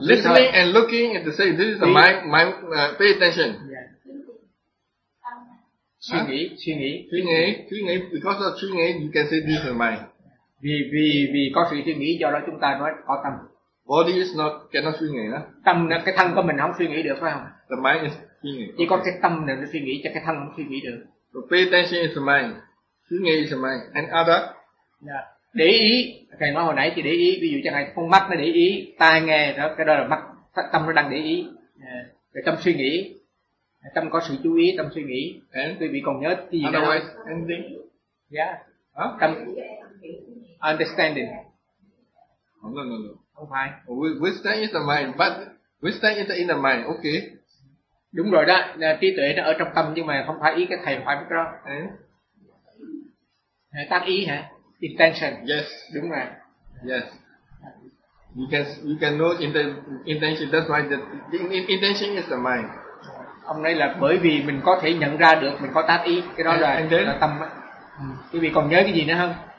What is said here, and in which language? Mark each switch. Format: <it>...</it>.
<en>listening and looking at the same. This is the mind, pay attention. Yeah.</en> <vi>Suy nghĩ.</vi> <en>Because of</en> <vi>suy nghĩ,</vi> <en>you can say this is mind.</en> <vi>Vì có sự suy nghĩ do đó chúng ta nói có tâm.</vi> <en>Body is not cannot</en> <vi>suy nghĩ đó. Tâm là cái thân của mình không suy nghĩ được phải không?</vi> <en>The mind is</en> <vi>suy nghĩ. Chỉ có cái tâm là nó suy nghĩ cho cái thân không suy nghĩ được.</vi> <en>So pay attention is the mind.</en> <vi>Suy nghĩ</vi> <en>is the mind. And other. Yeah.</en> <vi>Để ý, thầy nói hồi nãy thì để ý, ví dụ chẳng hạn con mắt nó để ý, tai nghe đó, cái đó là mắt, tâm nó đang để ý. Yeah. Rồi tâm suy nghĩ, tâm có sự chú ý, tâm suy nghĩ.</vi> <en>And</en> <vi>quý vị còn nhớ cái gì</vi> <en>otherwise,</en> <vi>đó?</vi> <en>Otherwise, anything? Yeah. Huh?</en> <vi>Tâm,</vi> <en>understanding. No.</en> <vi>Không phải.</vi> <en>Wisdom is the mind, but wisdom is the inner mind, okay.</en> <vi>Đúng rồi đó, trí tuệ nó ở trong tâm nhưng mà không phải ý cái thầy phải biết đó.</vi> <en>And?</en> <vi>Tác ý hả?</vi> <en>Intention. Yes.</en> <vi>Đúng rồi.</vi> <en>Yes. You can know intention. That's why the intention is the mind.</en> <vi>Ông nói là bởi vì mình có thể nhận ra được mình có tác ý, cái đó là tâm. Quý vị còn nhớ cái gì nữa không?</vi>